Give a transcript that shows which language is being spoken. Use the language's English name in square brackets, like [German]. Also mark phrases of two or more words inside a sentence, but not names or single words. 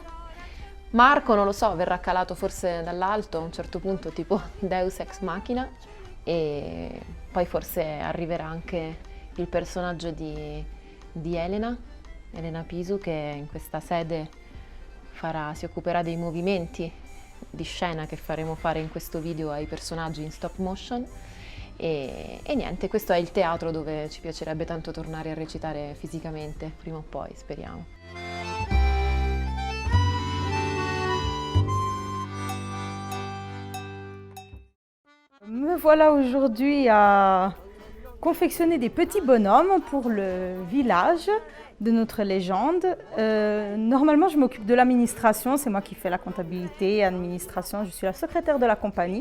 [Italian] Marco, non lo so, verrà calato forse dall'alto a un certo punto, tipo [Latin] Deus Ex Machina, [Italian] e poi forse arriverà anche il personaggio di Elena Pisu, che in questa sede si occuperà dei movimenti di scena che faremo fare in questo video ai personaggi in stop motion. E niente, questo è il teatro dove ci piacerebbe tanto tornare a recitare fisicamente, prima o poi, speriamo. [French] Me voilà aujourd'hui à confectionner des petits bonhommes pour le village de notre légende. Normalement, je m'occupe de l'administration, c'est moi qui fais la comptabilité, administration, je suis la secrétaire de la compagnie.